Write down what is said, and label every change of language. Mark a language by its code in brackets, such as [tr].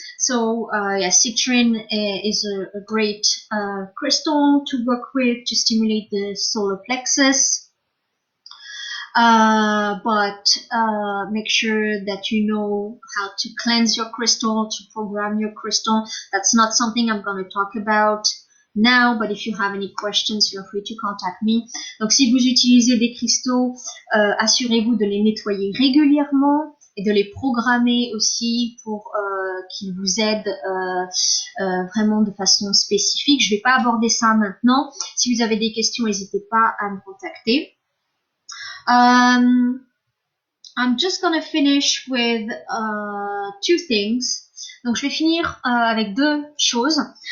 [en] So, yeah, citrine is a great crystal to work with to stimulate the solar plexus. But make sure that you know how to cleanse your crystal, to program your crystal. That's not something I'm going to talk about now, but if you have any questions, feel free to contact me. [fr] Donc, si vous utilisez des cristaux, assurez-vous de les nettoyer régulièrement et de les programmer aussi pour qu'ils vous aident vraiment de façon spécifique. Je vais pas aborder ça maintenant. Si vous avez des questions, n'hésitez pas à me contacter. [en] I'm just gonna finish with two things. [fr] Donc je vais finir avec deux choses.